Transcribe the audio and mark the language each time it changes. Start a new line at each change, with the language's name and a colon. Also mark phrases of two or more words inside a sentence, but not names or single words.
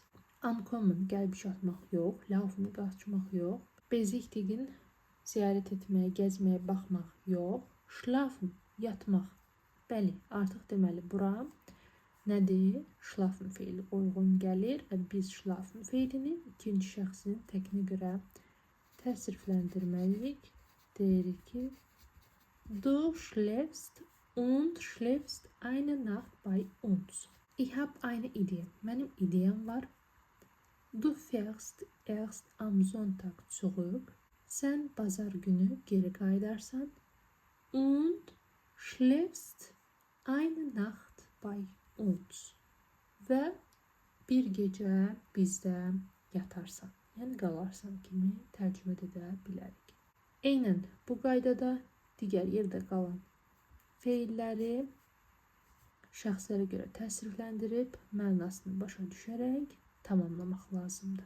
Azerbaijani: Ankommen gəlib çatmaq yox, laufen qaçmaq yox, besichtigen ziyarət etməyə, gəzməyə, baxmaq yox, schlafen yatmaq. Bəli, artıq deməli bura nədir? Schlafen feili uyğun gəlir və biz schlafen feilini ikinci şəxsin təkinə görə təsrifləndirməliyik. Deyirik ki,
German: du schläfst und schläfst eine Nacht bei uns. Ich habe eine Idee.
Azerbaijani: Mənim ideyam var.
German: Du fährst erst am Sonntag zurück.
Azerbaijani: Sən bazar günü geri qayıdarsan.
German: Und schläfst eine Nacht bei uns.
Azerbaijani: Və bir gecə bizdə yatarsan. Yəni qalarsan kimi tərcümə edə bilərik. Eynən bu qaydada digər yerdə qalan feilləri şəxslərə görə təsrifləndirib mənasını başa düşərək tamamlamaq lazımdır.